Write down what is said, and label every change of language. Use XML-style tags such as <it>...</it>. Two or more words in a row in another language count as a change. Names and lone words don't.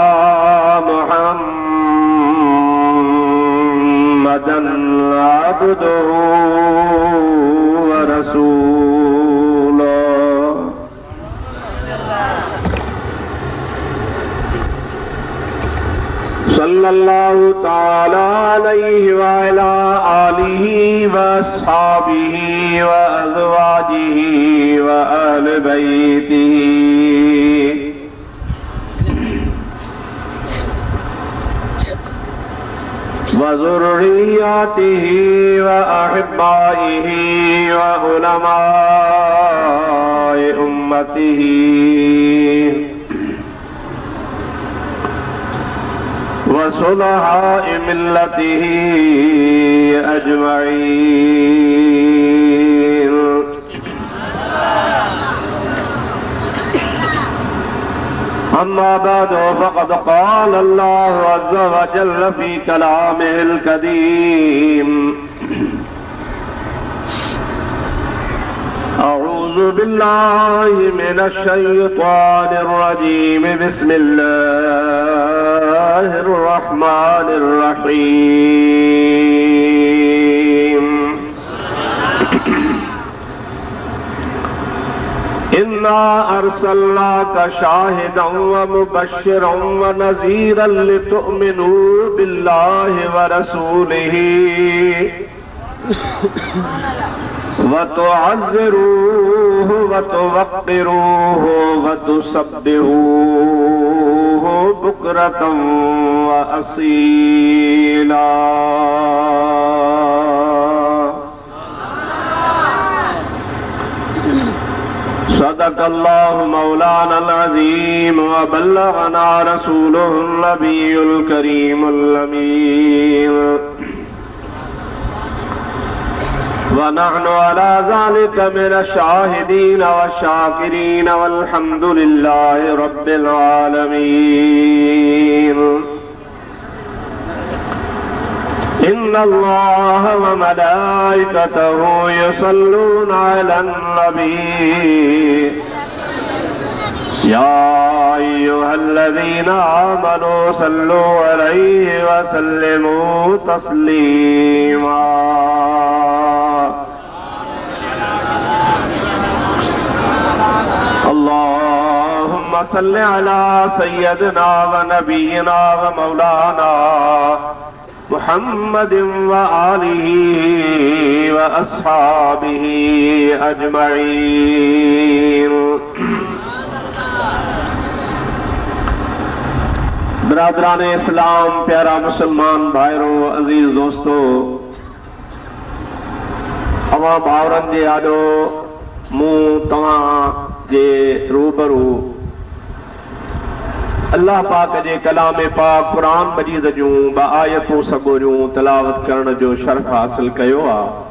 <ar>محمدا عبده ورسوله صلى الله تعالى عليه وعلى آله وأصحابه وأزواجه وأهل بيته وذريته وأحبائه وعلماء أمته وصلحاء ملته أجمعين. أما بعد فقد قال الله عز وجل في كلامه القديم أعوذ بالله من الشيطان الرجيم بسم الله الرحمن الرحيم. إنا أرسلناك شاهدا ومبشرا ونذيرا لتؤمنوا بالله ورسوله وتعزروه وتوقروه وتسبحوه بكرة وأصيلا. صدق الله مولانا العظيم وبلغنا رسوله النبي الكريم الأمين ونحن على ذلك من الشاهدين والشاكرين والحمد لله رب العالمين. إن الله وملائكته يصلون على النبي يا أيها الذين آمنوا صلوا عليه وسلموا تسليما. اللهم صل على سيدنا ونبينا ومولانا محمد وآله وأصحابه أجمعين.</ar> <sd>बिरादरान इस्लाम, प्यारा मुसलमान भाइरों, अजीज दोस्तों, अवां भावरनि जे आॾो मूं तव्हां जे रूबरू अल्लाह पाक जे कलाम पाक कुरान मजीद जूं ॿ आयतूं सगोरियूं तिलावत करण जो शर्फ़ हासिल कयो आहे।</sd>